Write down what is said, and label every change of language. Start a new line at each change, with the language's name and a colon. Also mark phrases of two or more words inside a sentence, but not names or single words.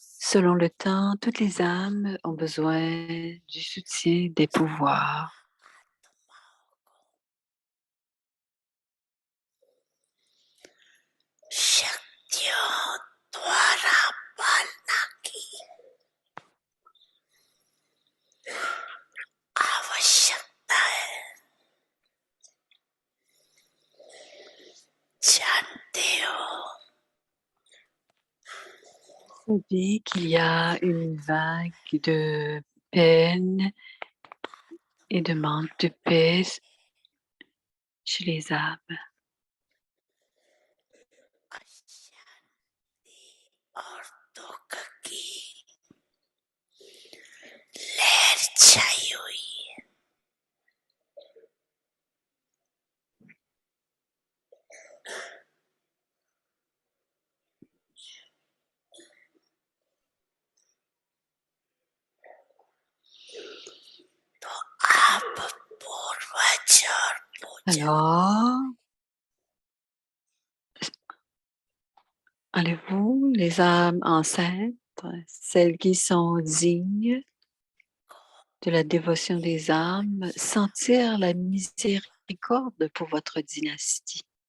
French: Selon le temps, toutes les âmes ont besoin du soutien des pouvoirs.
Hindi: शक्तियों द्वारा पालना की आवश्यकता है। जानते हो
French: Savez qu'il y a une vague de peine et de manque de paix chez les âmes.
Hindi: अशांति और दुख की लहर छाई हुई है। तो आप पूर्वज और
French: Alors, allez-vous, les âmes ancêtres, celles qui sont dignes de la dévotion des âmes, sentir la miséricorde pour votre dynastie?